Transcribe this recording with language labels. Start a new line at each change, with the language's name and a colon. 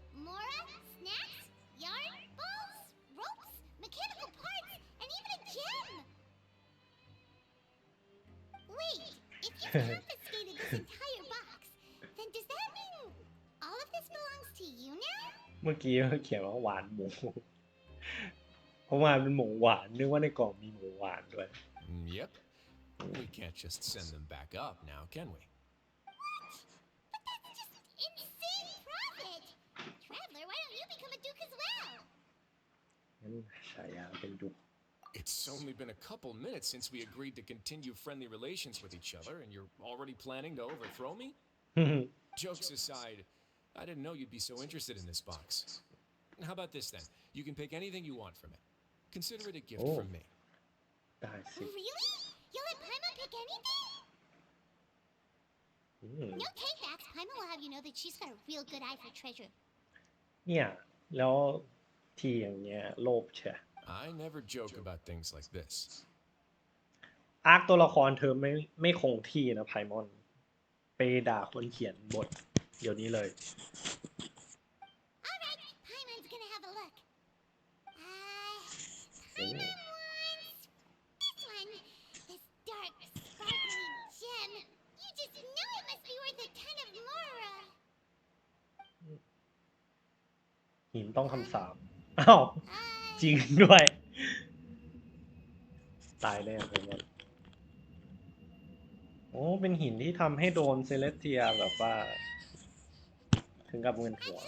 English: Mora, snacks, yarn, balls, ropes, mechanical parts, and even a gem. Wait, if you confiscated this entire box, then does that mean all of this belongs to you now?
Thai: เมื่อกี้เขาเขียนว่าหวานหมู เพราะว่าเป็นหมูหวานนึกว่าในกล่องมีหมูหวานด้วย
English: Yep. We can't just send them back up now, can we? But that's just insane profit! Traveler, why don't you become a duke as well?
Thai: งั้นฉายาเป็นดุ
English: It's only been a couple minutes since we agreed to continue friendly relations with each other, and you're already planning to overthrow me? Jokes aside, I didn't know you'd be so interested in this box. How about this then? You can pick anything you want from it. Consider it a gift from me.
Thai: ได้สิ
English: Really? You'll let Paimon pick anything? No takebacks. Paimon will have you know that she's got a real good eye for treasure.
Thai: เนี่ย แล้วทีอย่างเงี้ยโลภใช่
English: I never joke about things like this.
Thai: อาร์คตัวละครเธอไม่คงที่นะไพมอน ไปด่าคนเขียนบท เดี๋ยวนี้เลย
English: All right, Paimon's gonna have a look. Paimon wants this one. This dark, sparkly gem. You just know it must be worth a ton of Mora.
Thai: หินต้องคำสาปอ้าว จริงด้วย ตายแน่ไพมอน โอ้ เป็นหินที่ทำให้โดนเซเลสเทียแบบว่า ถึงกับเงินหัว